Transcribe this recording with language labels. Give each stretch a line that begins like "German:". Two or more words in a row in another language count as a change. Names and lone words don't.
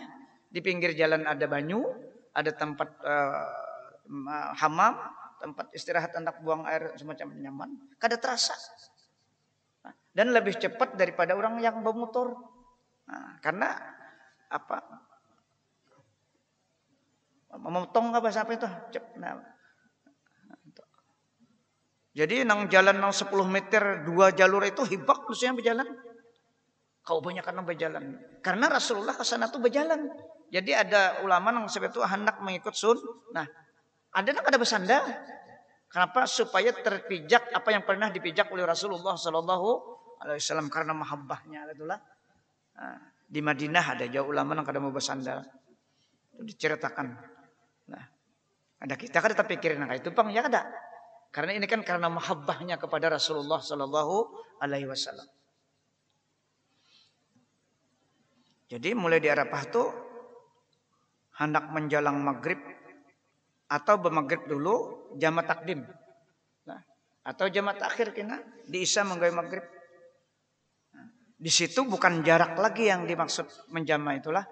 Banjar: Di pinggir jalan ada banyu, ada tempat hamam, tempat istirahat anak buang air semacam nyaman. Kada terasa.
Indonesian: Nah, dan lebih cepat daripada orang yang bermotor. Nah, karena apa? Memotong apa sampai itu?
Banjar: Nah, jadi nang jalan nang 10 meter 2 jalur itu hibak maksudnya berjalan.
Indonesian: Kau banyak kan berjalan. Karena Rasulullah ke sana tuh berjalan.
Banjar: Jadi ada ulama nang sebab itu hendak mengikut Nah, ada nang ada bersandar.
Indonesian: Kenapa? Supaya terpijak apa yang pernah dipijak oleh Rasulullah
Arabic: صلى الله عليه وسلم
Indonesian: karena mahabbahnya itulah.
Banjar: Nah, di Madinah ada jauh ulama nang kada mau bersandar.
Indonesian: Itu diceritakan.
Banjar: Nah, ada kita kada terpikirin nang itu Bang, ya kada.
Indonesian: Karena ini kan karena mahabbahnya kepada Rasulullah
Arabic: صلى الله عليه وسلم.
Indonesian: Jadi mulai di Arafah itu hendak menjelang maghrib atau bermaghrib dulu jamak takdim.
Banjar: Nah, atau jamak takhir kena di Isya menggawe maghrib.
Indonesian: Nah, di situ bukan jarak lagi yang dimaksud menjama itulah.